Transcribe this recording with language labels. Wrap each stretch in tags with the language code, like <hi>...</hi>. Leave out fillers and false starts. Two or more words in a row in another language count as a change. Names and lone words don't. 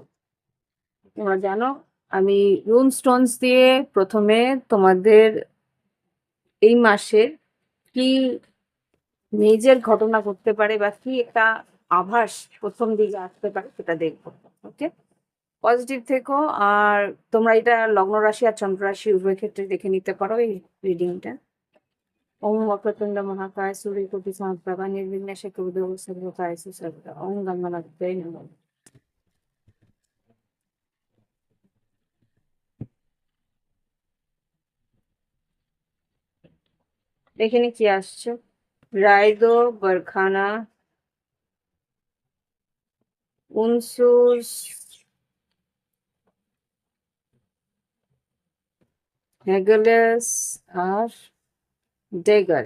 <bn>তোমরা জানো আমি</bn> <en>rune stones</en> <bn>দিয়ে প্রথমে তোমাদের এই মাসে কি মেজর ঘটনা ঘটতে পারে বা কি একটা আভাস প্রথম দিকে আসতে পারে সেটা দেখবো। ওকে, পজিটিভ থেকো। আর তোমরা এটা লগ্ন রাশি আর চন্দ্র রাশি উভয় ক্ষেত্রে দেখে নিতে পারো এই রিডিংটা।</bn> <sa>ওম वक्रतुंड महाकाय सूर्यकोटि समप्रभा निर्विघ्नं कुरु सर्वकार्येषु सर्वदा। ओम गंगानाथाय नमः।</sa> <bn>এখানে কি আসছে? রাইদো বরখানা, উনসুস, হেগেলেস আর ডেগার্স।</bn>